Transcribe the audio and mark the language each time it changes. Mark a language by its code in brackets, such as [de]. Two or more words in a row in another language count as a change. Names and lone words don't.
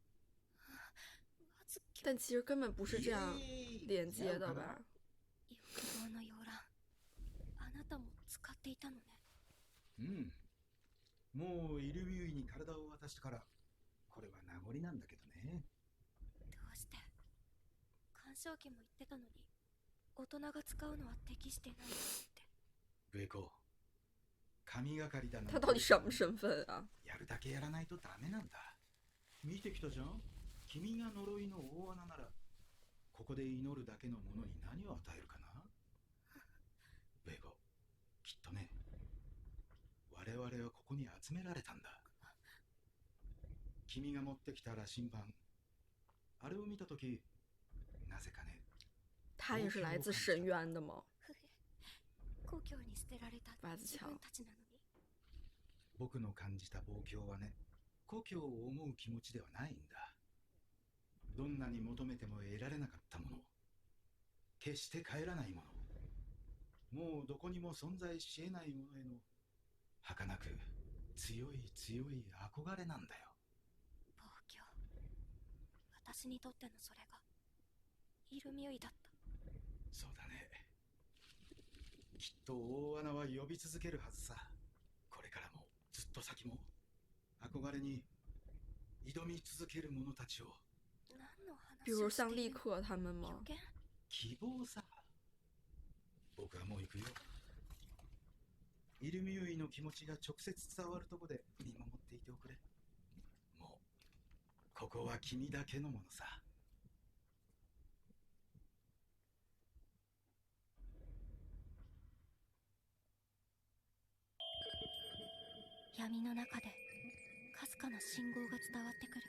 [zh] 但其实根本不是这样连接的吧？ [ja] 欲望の洋蘭、あなたも使っていたのね。うん。もうイルミュイに体を渡したから、これは名残なんだけどね。どうして干渉機も言ってたのに、大人が使うのは適してないって。ベコ、神がかりだな。 [zh] 他到底什么身份啊？ [ja] やるだけやらないとダメなんだ。見てきたじゃん。君が呪いの大穴なら、ここで祈るだけのものに何を与えるかな。ベコ、きっとね、我々はここに集められたんだ。君が持ってきた羅針盤、あれを見たとき、なぜかね。 [zh] 他也是来自深渊的吗？ [ja] 故郷に捨てられた白子自分たちなのに。僕の感じた望郷はね、故郷を思う気持ちではないんだ。どんなに求めても得られなかったもの、決して帰らないもの、もうどこにも存在し得ないものへの儚く強い強い憧れなんだよ。望郷、私にとってのそれがイルミュイだった。そうだね。きっと大穴は呼び続けるはずさ。これからもずっと先も憧れに挑み続ける者たちを。何の話 [zh] 比如 [ja] をしている [zh] 像立刻他们吗 [ja] 予？言？希望さ。僕はもう行くよ。イルミュイの気持ちが直接伝わるとこで見守っていておくれ。もうここは君だけのものさ。闇の中でかすかな信号が伝わってくる。